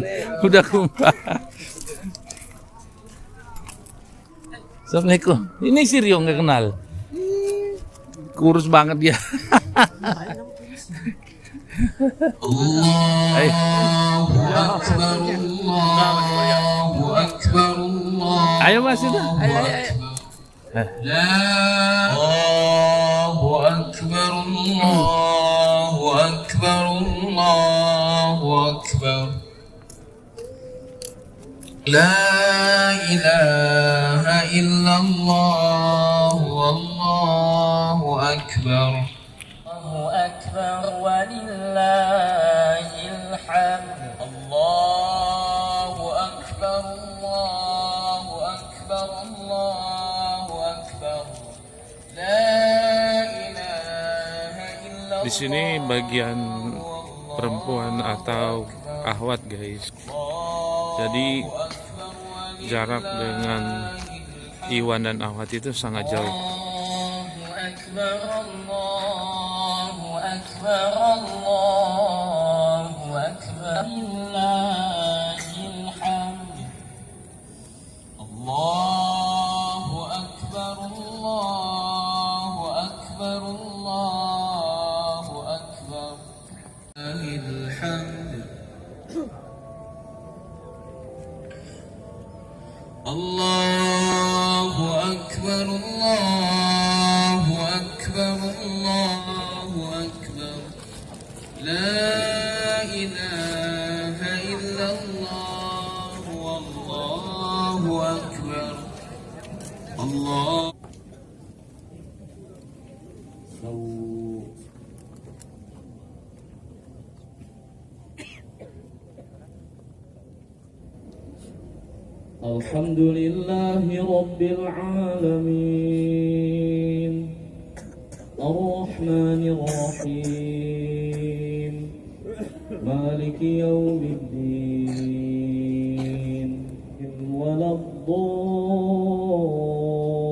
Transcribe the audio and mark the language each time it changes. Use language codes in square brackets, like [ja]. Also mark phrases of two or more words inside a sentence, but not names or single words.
[id] Udah kumpah. Assalamualaikum. Ini si Rio nggak kenal. Kurus banget dia. Ayo. Ayo mas itu. [ar] الله أكبر، الله أكبر، الله أكبر. لا إله إلا الله، والله أكبر. الله أكبر ولله الحمد. الله أكبر، الله أكبر، الله أكبر. لا إله إلا الله. [id] Di sini bagian perempuan atau ahwat guys. Jadi jarak dengan Iwan dan ahwat itu sangat jauh. [ar] الله أكبر، الله أكبر، الله أكبر. لله الحمد. الله أكبر، الله أكبر، الله أكبر. لله الحمد. الله أكبر، الله أكبر، الله أكبر. لا إله إلا الله، والله أكبر. Allah. الحمد لله رب العالمين، الرحمن الرحيم، مالك يوم الدين، ولا الضالين.